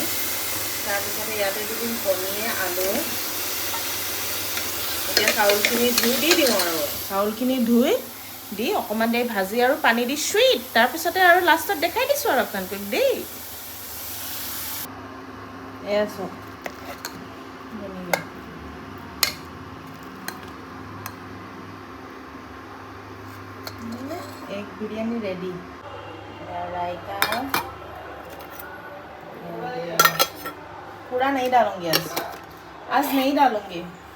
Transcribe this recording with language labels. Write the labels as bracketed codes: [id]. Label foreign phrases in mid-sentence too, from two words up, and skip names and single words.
[as] তাৰপিছতে ইয়াতে দি দিম কণীয়ে আলু। এতিয়া চাউলখিনি ধুই দি দিওঁ আৰু চাউলখিনি ধুই দি অকণমান দেৰি ভাজি আৰু পানী দি চুইট, তাৰপিছতে আৰু লাষ্টত দেখাই দিছোঁ আৰু আপোনালোকক দেই। এয়া চব [en] egg biryani ready. [hi] रायता पूरा नहीं डालूंगी आज नहीं डालूंगी।